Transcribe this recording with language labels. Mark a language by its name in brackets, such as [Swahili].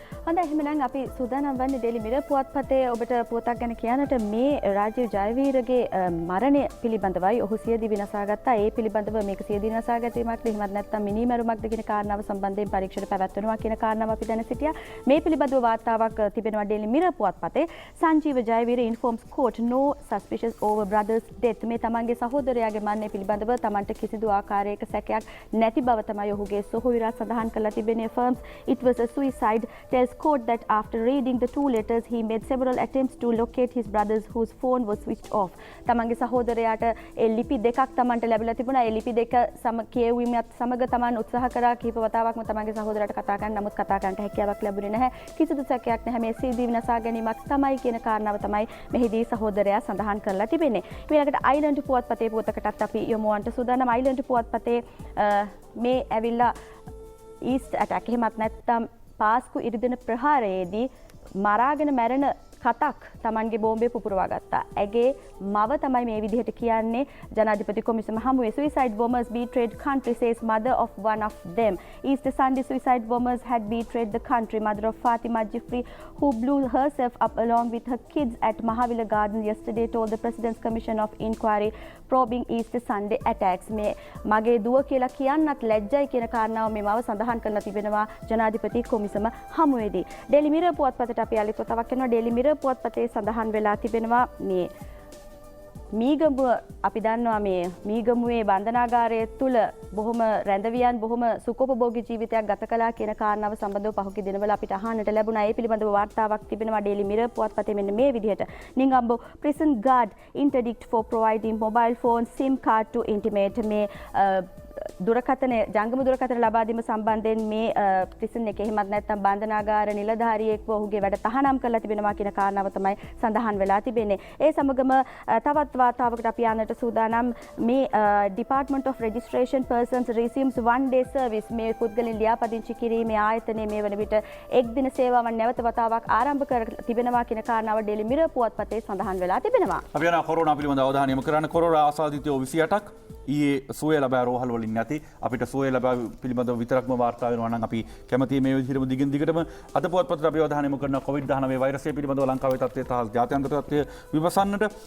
[Sinhala] හොඳයි එහෙනම් අපි සූදානම් වන්නේ ඩේලි මිරර් පුවත්පතේ ඔබට පුවතක් ගැන කියන්නට මේ රාජීව් ජයවීරගේ මරණය පිළිබඳවයි ඔහු සියදිවි නසා ගත්තා. ඒ පිළිබඳව මේක සියදිවි නසා ගැනීමක්ද එහෙමත් නැත්නම් මිනිමරුමක්ද කියන කාරණාව සම්බන්ධයෙන් පරීක්ෂණ පැවැත්වෙනවා කියන කාරණාව අපි දැන සිටියා. මේ පිළිබඳව වාර්තාවක් තිබෙනවා daily mirror පුවත්පතේ. [English] Sanjeewa Jayaweera informs court no suspicious over brothers death. [Sinhala] මේ තමන්ගේ සහෝදරයාගේ මරණය පිළිබඳව තමන්ට කිසිදු ආකාරයක සැකයක් නැති බව තමයි ඔහුගේ සොහොයුරා සඳහන් කරලා තිබෙන්නේ. [English] firms it was a suicide. Tells court that after reading the two letters he made several attempts to locate his brothers whose phone was switched off. [Sinhala] තමන්ගේ සහෝදරයාට ඒ ලිපි දෙකක් තමන්ට ලැබිලා තිබුණා. ඒ ලිපි දෙක කියවීමත් සමග තමන් උත්සාහ කරා කීප වතාවක්ම තමන්ගේ සහෝදරයාට කතා කරන්න. නමුත් කතා කරන්නට හැකියාවක් ලැබුණේ නැහැ. කිසිදු සැකයක් නැහැ. මේ සියදිවි නසා ගැනීමක් තමයි කියන කාරණාව තමයි මෙහිදී සහෝදරයා සඳහන් කරලා තිබෙන්නේ. ඊළඟට අයිලන්ඩ් පුවත්පතේ පුවතකටත් අපි යොමුවන්ට සූදානම්. අයිලන්ඩ් පුවත්පතේ මේ ඇවිල්ලා ඊස්ට් ඇටැක් එහෙමත් නැත්නම් පාස්කු ඉරිදින ප්‍රහාරයේදී මරාගෙන මැරෙන කතක් තමන්ගේ බෝම්බේ පුපුරවා ගත්තා. ඇගේ මව තමයි මේ විදිහට කියන්නේ ජනාධිපති කොමිසම හමුවේ. [English] Suicide bombers betrayed country, says mother of one of them. Easter Sunday suicide bombers had betrayed the country. Mother of Fatima Jifri, who blew herself up along with her kids at Mahavila Garden yesterday, told the President's Commission of Inquiry probing Easter Sunday attacks. [Sinhala] මේ මගේ දුව කියලා කියන්නත් ලැජ්ජයි කියන කාරණාව මේ මව සඳහන් කරලා තිබෙනවා ජනාධිපති කොමිසම හමුවේදී. ඩේලි මිරර් පුවත්පතට අපි අලිත් වතාවක් කරනවා. ඩේලි මිරර් පුවත්පතේ සඳහන් වෙලා තිබෙනවා මේ මීගමුව අපි දන්නවා මේ මීගමුවේ බන්ධනාගාරය තුල බොහොම රැඳවියන් බොහොම සුඛෝපභෝගී ජීවිතයක් ගත කළා කියන කාරණාව සම්බන්ධව පහුගිය දිනවල අපිට අහන්නට ලැබුණා. ඒ පිළිබඳව වාර්තාවක් තිබෙනවා ඩේලි මිරර් පුවත්පතේ මෙන්න මේ විදිහට. [English] Negombo prison guard interdict for providing mobile phone SIM card to intimate. [Sinhala] මේ දුරකථන ජංගම දුරකථන ලබා දීම සම්බන්ධයෙන් මේ ප්‍රිසන් එකේ එහෙමත් නැත්නම් බන්ධනාගාර නිලධාරියෙක්ව ඔහුගේ වැඩ තහනම් කරලා තිබෙනවා කියන කාරණාව තමයි සඳහන් වෙලා තිබෙන්නේ. ඒ සමගම තවත් වාර්තාවකට අපි යන්නට සූදානම්. [English] මේ Department of Registration Persons resumes one day service. [Sinhala] මේ පුද්ගලයන් ලියාපදිංචි කිරීමේ ආයතනයේ මේ වන විට එක් දින සේවාවන් නැවත වතාවක් ආරම්භ කර තිබෙනවා කියන කාරණාව ඩේලි මිරර් පුවත්පතේ සඳහන් වෙලා තිබෙනවා. අපි යන කොරෝනා පිළිබඳව අවධානය යොමු කරන්න. කොරෝනා ආසාදිතයෝ 28ක් ඊයේ සුවය ලබා රෝහල් වලින් නැති අපිට සුවය ලබා පිළිබඳව විතරක්ම වාර්තා වෙනවා නම් අපි කැමතියි මේ විදිහටම දිගින් දිගටම අද පුවත්පතට අපි අවධානය යොමු කරන COVID-19 වෛරසය පිළිබඳව ලංකාවේ තත්ත්වය සහ ජාත්‍යන්තර තත්ත්වය විමසන්නට.